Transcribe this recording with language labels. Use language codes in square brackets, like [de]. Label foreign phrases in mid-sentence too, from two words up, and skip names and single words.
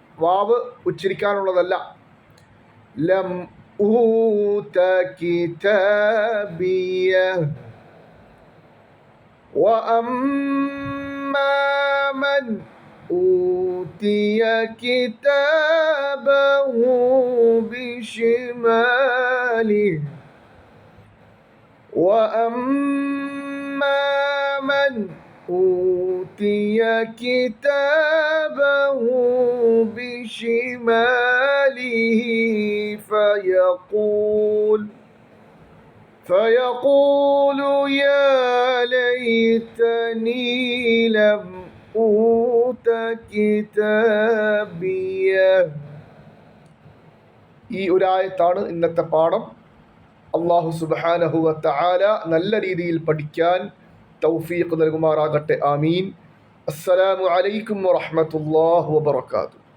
[ml] വാവ് ഉച്ചരിക്കാനുള്ളതല്ല. [ar] لم أوت كتابيه. وأما من أوتي كتابه بشماله. وأما من أوتي كتابه بشماله فيقول يا ليتني لم أوت كتابيه. [ml] ഈ ഒരായത്താണ് ഇന്നത്തെ പാഠം. [ar] الله سبحانه وتعالى [ml] നല്ല രീതിയിൽ പഠിക്കാൻ തൗഫീഖ് നൽകുമാറാകട്ടെ. ആമീൻ. [ar] السلام عليكم ورحمة الله وبركاته.